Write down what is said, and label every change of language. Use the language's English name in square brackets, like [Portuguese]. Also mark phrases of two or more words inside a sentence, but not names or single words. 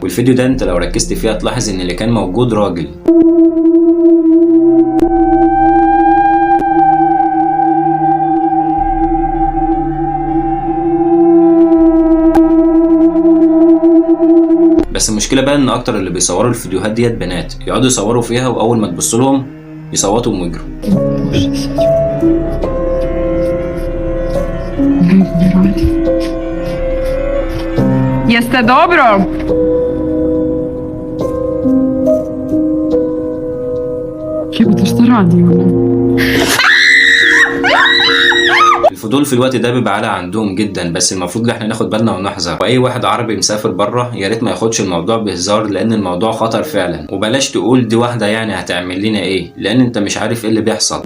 [Arabic] والفيديو ده انت لو ركزت فيه هتلاحظ ان اللي كان موجود راجل. بس المشكله بقى ان اكتر اللي بيصوروا الفيديوهات ديت بنات، يقعدوا يصوروا فيها واول ما تبص لهم يصوتوا ويجروا. [Serbian] Jeste dobro? Jebote, šta radi ona? [Arabic] الفضول في الوقت ده بيبقى عالي عندهم جدا، بس المفروض ان احنا ناخد بالنا ونحذر. واي واحد عربي مسافر بره يا ريت ما ياخدش الموضوع بهزار، لان الموضوع خطر فعلا. وبلاش تقول دي واحده يعني هتعمل لنا ايه، لان انت مش عارف ايه اللي بيحصل.